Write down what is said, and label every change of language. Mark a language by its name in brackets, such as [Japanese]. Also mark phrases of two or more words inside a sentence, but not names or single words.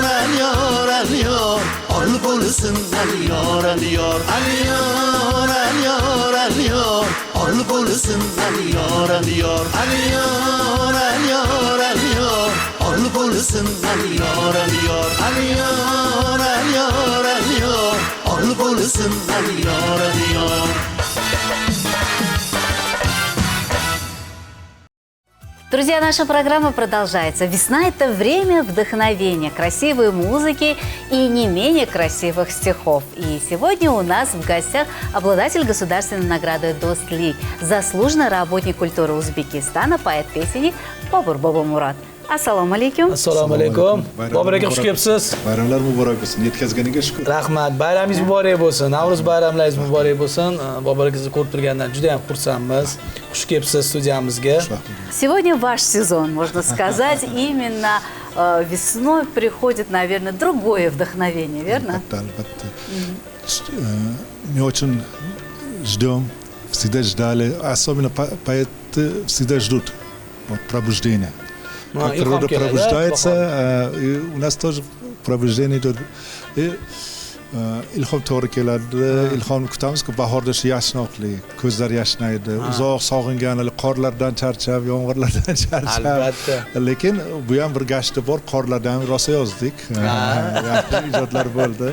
[Uzbek] aliyor aliyor ol bo'lsin aliyor aliyor aliyor aliyor aliyor ol bo'lsin aliyor aliyor aliyor aliyor aliyor ol bo'lsin aliyor aliyor aliyor aliyor aliyor ol bo'lsin aliyor aliyor [Russian] Друзья, наша программа продолжается. Весна – это время вдохновения, красивой музыки и не менее красивых стихов. И сегодня у нас в гостях обладатель государственной награды «Достли», заслуженный работник культуры Узбекистана, поэт-песенник Bobur Bobomurod. [Uzbek] Assalomu alaykum. Assalomu alaykum. Bobur aka, xush kelibsiz. Bayramlar muborak bo'lsin. Yetkazganiga shukr. Rahmat. Bayramingiz muborak bo'lsin. Navruz bayramlaringiz muborak bo'lsin. Bobur akangizni ko'rib turgandan juda ham xursandmiz. Xush kelibsiz studiyamizga. [Russian] Сегодня ваш сезон, можно сказать. Именно весной приходит, наверное, другое вдохновение, верно? [Uzbek] Albatta. Men uchun [Russian] ждем, всегда ждали, особенно поэты всегда ждут вот пробуждения. Как природа пробуждается, и у нас тоже пробуждение идет. [Uzbek] И ilhom to'g'ri keladi, ilhomni kutamizki bahorda shu yashnoqlik, ko'zlar yashnaydi, uzoq sog'ingan qorlardan charchab, yomg'irlardan charchab. Albatta. Lekin bu ham bir gashti bor, qorlardan rosa yozdik. Yaxshi ijodlar bo'ldi.